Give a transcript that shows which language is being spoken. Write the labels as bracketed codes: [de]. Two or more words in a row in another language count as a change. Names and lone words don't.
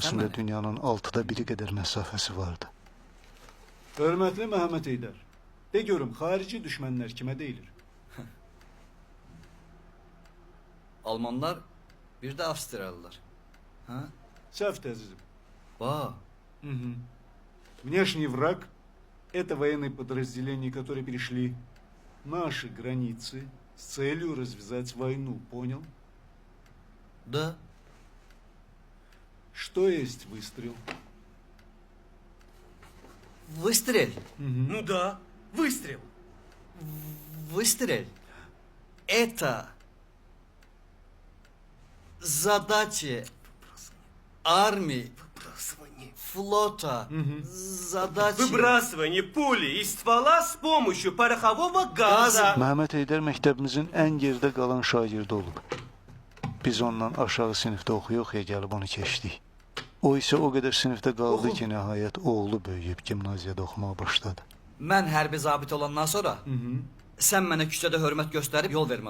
[az] arasında istəyirsən dünyanın 6'da 1'i qədər məsafəsi vardı. Hörmətli Məhəmməd Heydər, de görüm, xarici düşmənlər kimə deyilir? Almanlar, bir de Avstriyalılar. Ha? Сәфт, əzizim. Ба. Мгм. [ru] Внешний враг – это военные подразделения, которые перешли наши границы с целью развязать войну, понял? Да. Что есть выстрел? Выстрел. Мгм. Ну да, выстрел. Выстрел. Это задача армии Флота. Задачи. Выбрасывание пули из ствола с помощью порохового газа. [az] Məhəmməd Heydər məktəbimizin ən gerdə qalan şagirdi olub. Biz ondan aşağı sinifdə oxuyuq, gəlib onu keçdik. O isə o qədər sinifdə qaldı ki, nəhayət oğlu böyüyüb gimnaziyada oxumağa başladı. Mən hərbi zabit olandan sonra sən mənə küçədə hörmət göstərib yol verməli